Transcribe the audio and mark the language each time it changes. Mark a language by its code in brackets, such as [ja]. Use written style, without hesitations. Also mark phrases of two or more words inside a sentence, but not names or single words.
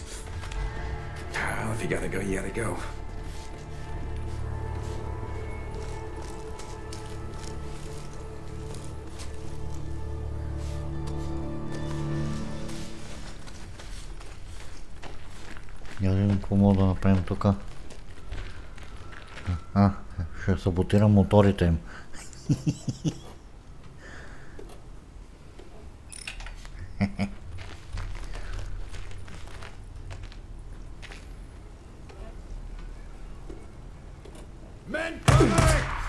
[en] Well, if you gotta go, you gotta go. [bg] Я да видим какво мога да направим тук. Ще саботирам моторите им. [en] Men coming!